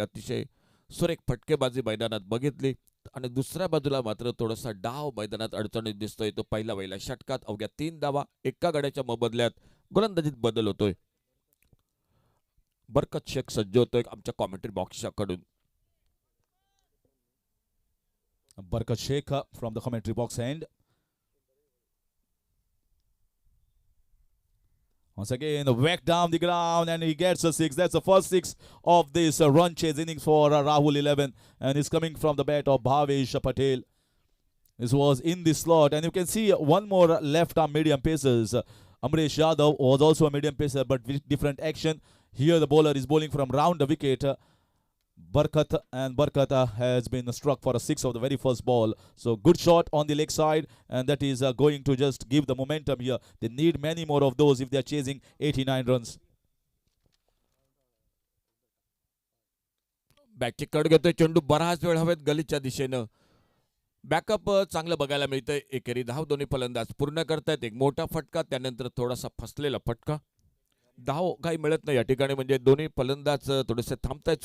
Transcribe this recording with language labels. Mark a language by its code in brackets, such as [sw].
[mr] अतिशय सुरेख फटकेबाजी मैदानात बघितली आणि दुसऱ्या बाजूला मात्र थोडासा डाव मैदानात अडचणीत दिसतोय तो पहिल्या षटकात अवघ्या 3 धावा एका गड्याच्या मोबदल्यात गोलंदाजीत बदल होतोय. बरकत शेख सज्ज होतोय आमच्या कॉमेंट्री बॉक्सच्या कडून. [en] Barkat Sheikh from the commentary box end. Once again, whack down the ground and he gets a 6. That's the first 6 of this run chase innings for Rahul 11. And it's coming from the bat of Bhavesh Patel. This was in the slot. And you can see one more left arm medium pacers. Amresh Yadav was also a medium pacer but with different action. Here the bowler is bowling from round the wicket. Barkat, and Barkat has been struck for a 6 of the very first ball. So good shot on the leg side, and that is going to just give the momentum here. They need many more of those if they are chasing 89 runs. [mr] बॅटची कड घेतोय चेंडू बराच वेळ हवेत गलीच्या दिशेनं. Backup चांगलं बघायला मिळतंय. एकेरी धाव दोन्ही फलंदाज पूर्ण करतायत. एक मोठा फटका, त्यानंतर थोडासा फसलेला फटका. धाव काही मिळत नाही या ठिकाणी, म्हणजे दोन्ही फलंदाज थोडेसे थांबतायत.